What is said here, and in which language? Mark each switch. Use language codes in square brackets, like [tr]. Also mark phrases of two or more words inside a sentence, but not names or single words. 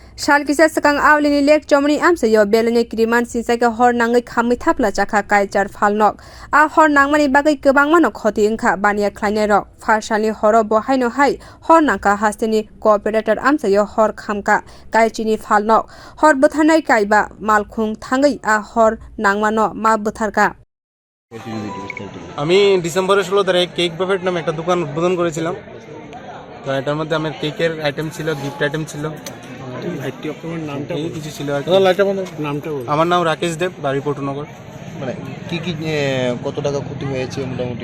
[trp] Salkisa sakang awlini lek chomni amsayo belene kriman sinsake hor nangai khamui thapla chakha kaichar phalnok a hor nangmani bagai kobang mano khoti wngkha bania khlainai rok pharsalni horo bo haino hai hor nangka hasteni cooperator amsayo hor khamka kaichini phalnok hor buthanai kaiba malkhung thangai a hor nangmano ma butharka [bn] আমি ডিসেম্বরের 16 তারিখে কেক বাফেট নামে একটা দোকান উদ্বোধন করেছিলাম। তো এটার মধ্যে আমার কেকের আইটেম ছিল, [en] gift item [bn] ছিল, কিছু ছিল আর কি। আমার নাম রাকেশ দেব, বাড়ি পটুনগর। মানে কি কি কত টাকা ক্ষতি হয়েছে মোটামুটি?